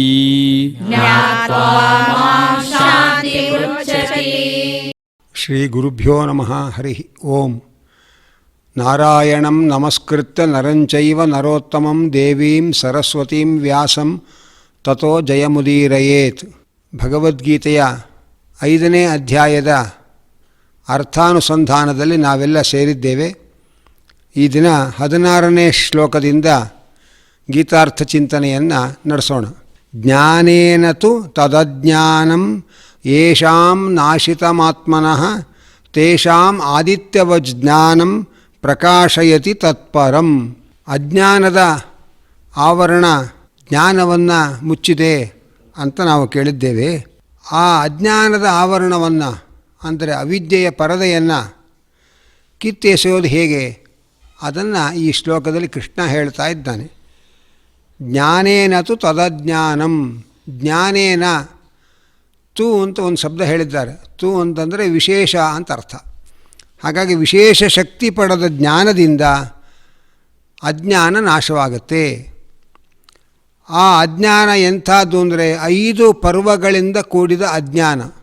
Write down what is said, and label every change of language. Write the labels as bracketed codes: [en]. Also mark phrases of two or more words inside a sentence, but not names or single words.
[sa] ज्ञात्वा मां शान्तिमुच्यते। ಶ್ರೀ ಗುರುಭ್ಯೋ ನಮಃ ಹರಿ ಓಂ. ನಾರಾಯಣಂ ನಮಸ್ಕೃತ್ಯ ನರಂಚೈವ ನರೋತ್ತಮಂ ದೇವೀಂ ಸರಸ್ವತೀಂ ವ್ಯಾಸಂ ತತೋ ಜಯಮುದೀರಯೇತ್. [kn] ಭಗವದ್ಗೀತೆಯ 5ನೇ ಅಧ್ಯಾಯದ ಅರ್ಥಾನುಸಂಧಾನದಲ್ಲಿ ನಾವೆಲ್ಲ ಸೇರಿದ್ದೇವೆ. ಈ ದಿನ 16ನೇ ಶ್ಲೋಕದಿಂದ ಗೀತಾರ್ಥ ಚಿಂತನೆಯನ್ನು ನಡೆಸೋಣ. [sa] ಜ್ಞಾನೇನ ತು ತದಜ್ಞಾನಂ ಯೇಷಾಂ ನಾಶಿತಮಾತ್ಮನಃ ತೇಷಾಂ ಆದಿತ್ಯವಜ್ಞಾನಂ ಪ್ರಕಾಶಯತಿ ತತ್ಪರಂ. [kn] ಅಜ್ಞಾನದ ಆವರಣ ಜ್ಞಾನವನ್ನು ಮುಚ್ಚಿದೆ ಅಂತ ನಾವು ಕೇಳಿದ್ದೇವೆ. ಆ ಅಜ್ಞಾನದ ಆವರಣವನ್ನು ಅಂದರೆ ಅವಿದ್ಯೆಯ ಪರದೆಯನ್ನು ಕಿತ್ತೆಸೆಯೋದು ಹೇಗೆ ಅದನ್ನು ಈ ಶ್ಲೋಕದಲ್ಲಿ ಕೃಷ್ಣ ಹೇಳ್ತಾ ಇದ್ದಾನೆ. [sa] ಜ್ಞಾನೇನ ತು ತದಜ್ಞಾನಂ. ಜ್ಞಾನೇನ ತು [kn] ಅಂತ ಒಂದು ಶಬ್ದ ಹೇಳಿದ್ದಾರೆ. ತು ಅಂತಂದರೆ ವಿಶೇಷ ಅಂತ ಅರ್ಥ. ಹಾಗಾಗಿ ವಿಶೇಷ ಶಕ್ತಿ ಪಡೆದ ಜ್ಞಾನದಿಂದ ಅಜ್ಞಾನ ನಾಶವಾಗುತ್ತೆ. ಆ ಅಜ್ಞಾನ ಎಂಥದ್ದು ಅಂದರೆ 5 ಪರ್ವಗಳಿಂದ ಕೂಡಿದ ಅಜ್ಞಾನ.